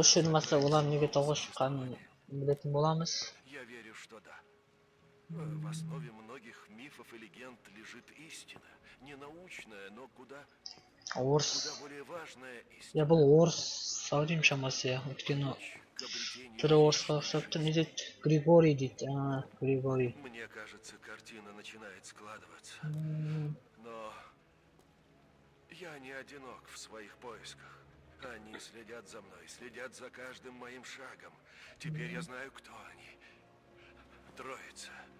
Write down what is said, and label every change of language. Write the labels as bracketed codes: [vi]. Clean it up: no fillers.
[kk] осы жерден бастап олар неге тауға шыққанын білетін боламыз. [ru] Я верю, что да. В основе многих мифов и легенд лежит истина. Не научная, но куда [kk] Орыс. [ru] более важная истина. [kk] Я бұл орыс саудим шамасы, өйткені [ru] К обретению [kk] түрі орысқа ұқсап тұр. Не дейді? Григорий дейді. Григорий. [ru] Мне кажется, картина начинает складываться. Но я не одинок в своих поисках. Они следят за мной, следят за каждым моим шагом. Теперь я знаю, кто они. Троица.